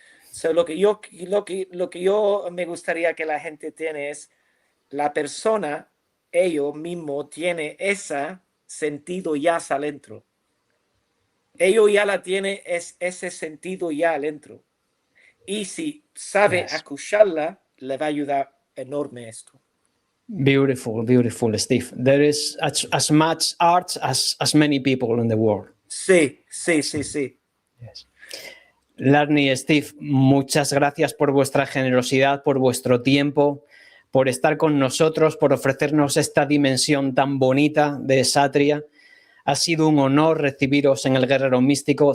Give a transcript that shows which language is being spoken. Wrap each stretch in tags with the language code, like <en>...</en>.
<es>So, lo que yo me gustaría que la gente tiene es la persona, ellos mismo tiene ese sentido ya adentro. Ellos ya la tiene ese sentido ya adentro. Y si sabe escucharla, le va a ayudar enorme esto.</es> <en>Beautiful, beautiful, Steve. There is as much art as many people in the world.</en> <es>Sí.</es> <en>Yes.</en> <es>Larny y Steve, muchas gracias por vuestra generosidad, por vuestro tiempo, por estar con nosotros, por ofrecernos esta dimensión tan bonita de Kshatriya. Ha sido un honor recibiros en el Guerrero Místico.</es>